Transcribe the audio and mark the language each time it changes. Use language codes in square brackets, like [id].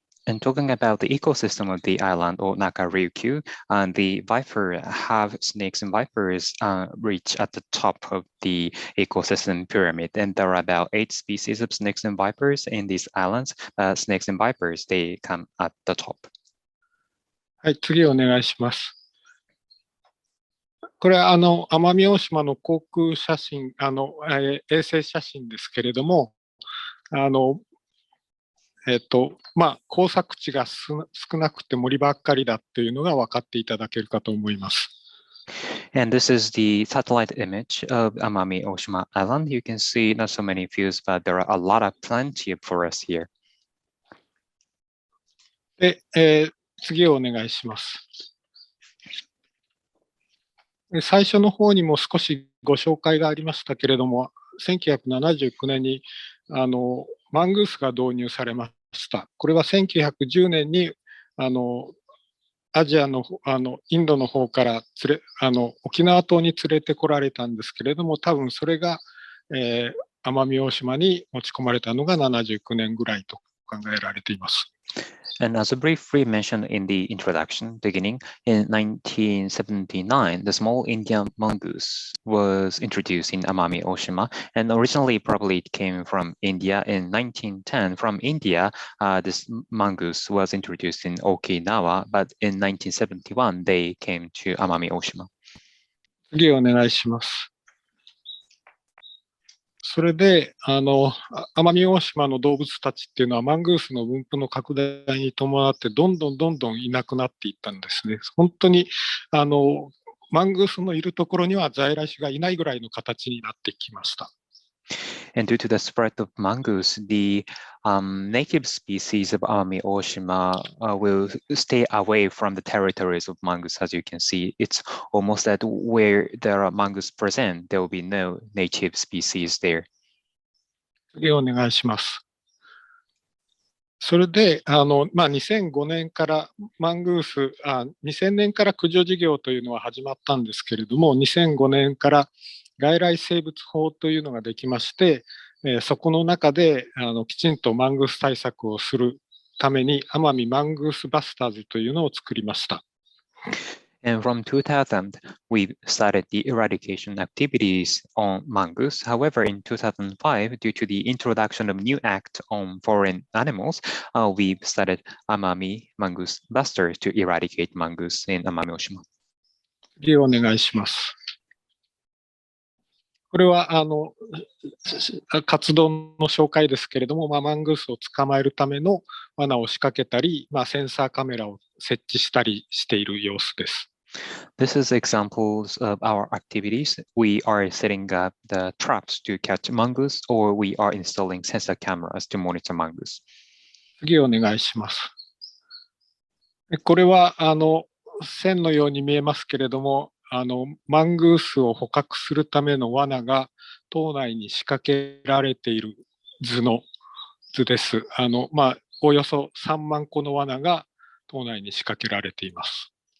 [en] And talking about the ecosystem of the island or Naka-Ryukyu, the viper have snakes and vipers reach at the top of the ecosystem pyramid. And there are about 8 species of snakes and vipers in these islands. Snakes and vipers, they come at the top. [ja] はい、次お願いします。これは奄美大島の航空写真、衛星写真ですけれども、耕作地が少なくて森ばっかりだっていうのが分かっていただけるかと思います。 [en] And this is the satellite image of Amami-Oshima Island. You can see not so many views, but there are a lot of plenty of forests here. [ja] で、次をお願いします。最初の方にも少しご紹介がありましたけれども、1979年にマングースが導入されました。これは1910年にアジアのインドの方から沖縄島に連れてこられたんですけれども、多分それが、奄美大島に持ち込まれたのが79年ぐらいと考えられています。 [en] And as a briefly mentioned in the introduction beginning, in 1979, the small Indian mongoose was introduced in Amami-Oshima, and originally probably it came from India. In 1910, from India, this mongoose was introduced in Okinawa, but in 1971, they came to Amami-Oshima. [ja] 次お願いします。それで奄美大島の動物たちっていうのはマングースの分布の拡大に伴ってどんどんいなくなっていったんですね。本当にマングースのいるところには在来種がいないぐらいの形になってきました。 [en] And due to the spread of mongoose, the native species of Amami-Oshima will stay away from the territories of mongoose. As you can see, it's almost that where there are mongoose present, there will be no native species there. [ja] 次お願いします。それで2005年からマングース2000年から駆除事業というのは始まったんですけれども、2005年から外来生物法というのができまして、そこの中できちんとマングース対策をするために奄美マングースバスターズというのを作りました。 [en] And from 2000, we started the eradication activities on mongoose. However, in 2005, due to the introduction of new act on foreign animals, we started Amami Mongoose Busters to eradicate mongoose in Amami-Oshima. [ja] 次お願いします。これは活動の紹介ですけれども、マングースを捕まえるための罠を仕掛けたり、センサーカメラを設置したりしている様子です。 [en] This is examples of our activities. We are setting up the traps to catch mongoose, or we are installing sensor cameras to monitor mongoose. [ja] 次お願いします。これは線のように見えますけれども、マングースを捕獲するための罠が島内に仕掛けられている図です。およそ3万個の罠が島内に仕掛けられています。